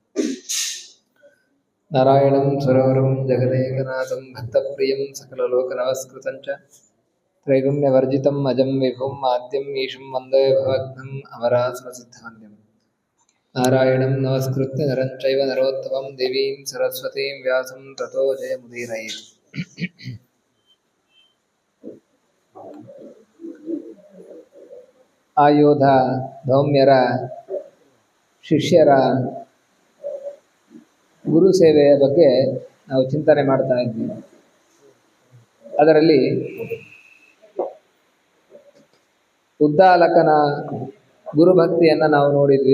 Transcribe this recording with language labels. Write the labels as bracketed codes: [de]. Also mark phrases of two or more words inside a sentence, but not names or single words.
[sa] नारायणं सुरवरं जगदेकनाथं भक्तप्रियं सकललोकनमस्कृतं च त्रैगुण्यवर्जितम् अजं विभुम् आद्यं ईशं वन्दे भवघ्नम् अमरासुरसिद्धवन्द्यम्। नारायणं नमस्कृत्य नरं चैव नरोत्तमं देवीं सरस्वतीं व्यासं ततो जयमुदीरयेत्। [kn] ಆಯೋಧ ಧೌಮ್ಯರ ಶಿಷ್ಯರ ಗುರು ಸೇವೆಯ ಬಗ್ಗೆ ನಾವು ಚಿಂತನೆ ಮಾಡ್ತಾ ಇದ್ವಿ. ಅದರಲ್ಲಿ ಉದ್ದಾಲಕನ ಗುರುಭಕ್ತಿಯನ್ನು ನಾವು ನೋಡಿದ್ವಿ.